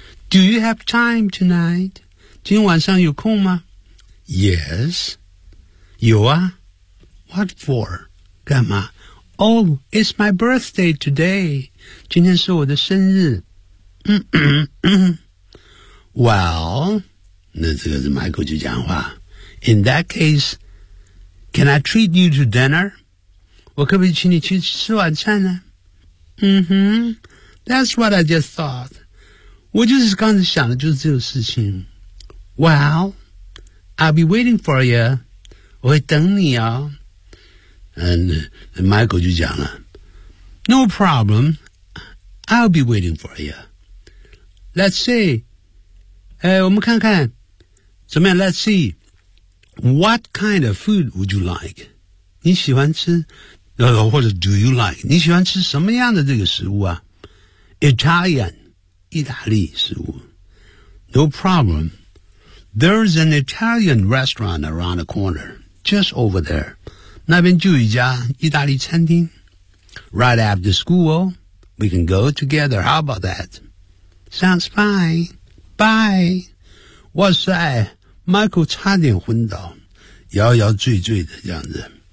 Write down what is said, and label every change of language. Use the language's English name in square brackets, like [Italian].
[English] Do you have time tonight? [Chinese] 今晚上有空吗？ [English] Yes. [Chinese] 有啊。 [English] What for? [Chinese] 干嘛？ [English] Oh, it's my birthday today. [Chinese] 今天是我的生日。 Well, 那这个是 Michael 就讲话。 [English] In that case, can I treat you to dinner? [Chinese] 我可不可以请你去吃晚餐呢？ [English] 嗯哼 ，That's what I just thought. [Chinese] 我就是刚才想的，就是这个事情。 [English] Well, I'll be waiting for you. [Chinese] 我会等你哦。 [English] And Michael [Chinese] 就讲了 [English] ，No problem. I'll be waiting for you. Let's see. [Chinese] 我们看看怎么样 [English] ？Let's see. What kind of food would you like? [Chinese] 你喜欢吃？或者 [English] do you like? [Chinese] 你喜欢吃什么样的这个食物啊？ Italian, 意大利食物。 [English] No problem. There's an Italian restaurant around the corner, just over there. [Chinese] 那边就有一家意大利餐厅。 [English] Right after school, we can go together. How about that? Sounds fine. Bye. [Chinese] 哇塞 ,Michael 差点昏倒，摇摇醉醉的这样子。